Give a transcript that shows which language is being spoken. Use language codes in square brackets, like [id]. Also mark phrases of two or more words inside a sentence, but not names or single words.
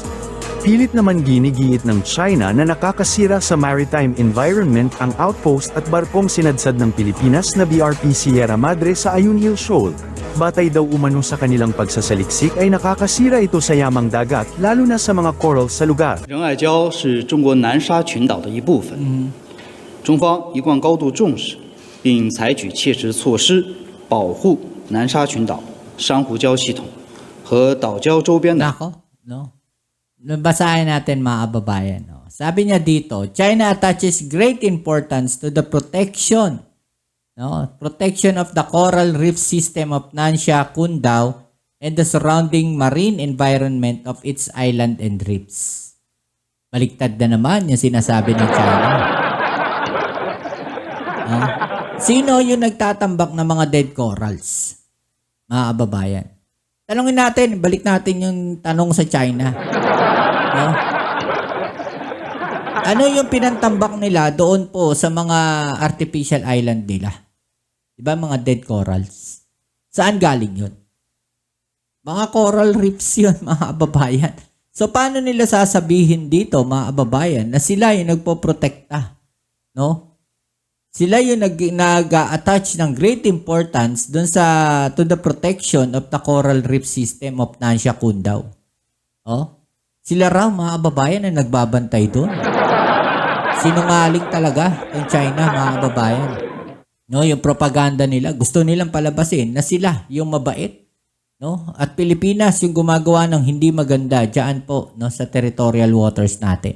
[tl] Pilit naman ginigiit ng China na nakakasira sa [en] maritime environment [tl] ang outpost at barkong sinadsad ng Pilipinas na BRP Sierra Madre sa Ayungin Shoal. Batay daw umano sa kanilang pagsasaliksik ay nakakasira ito sa yamang dagat, lalo na sa mga coral sa lugar. [zh] 仁爱礁是中国南沙群岛的一部分，中方一贯高度重视，并采取切实措施保护南沙群岛、珊瑚礁系统和岛礁周边的。 [tl] Nako, no? Basahin natin mga kababayan. No? Sabi niya dito, [en] China attaches great importance to the protection of the coral reef system of Nansha, Kundao, and the surrounding marine environment of its island and reefs. [tl] Baliktad na naman yung sinasabi ng China. No? Sino yung nagtatambak ng mga [en] dead corals? [tl] Mga kababayan. Tanungin natin, balik natin yung tanong sa China. No? Ano yung pinantambak nila doon po sa mga [en] artificial island [tl] nila? Diba mga [en] dead corals? [tl] Saan galing yun? Mga [en] coral reefs [tl] yun, mga kababayan. So, paano nila sasabihin dito, mga kababayan, na sila yung nagpoprotekta? No? Sila yung nag-attach ng [en] great importance [tl] dun [en] to the protection of the coral reef system of Nansha Kundao. [tl] Oh? Sila raw, mga kababayan, na nagbabantay doon. Sinungaling talaga yung China, mga kababayan. No, yung propaganda nila, gusto nilang palabasin na sila yung mabait. No? At Pilipinas yung gumagawa ng hindi maganda diyan po, no, sa [en] territorial waters [tl] natin.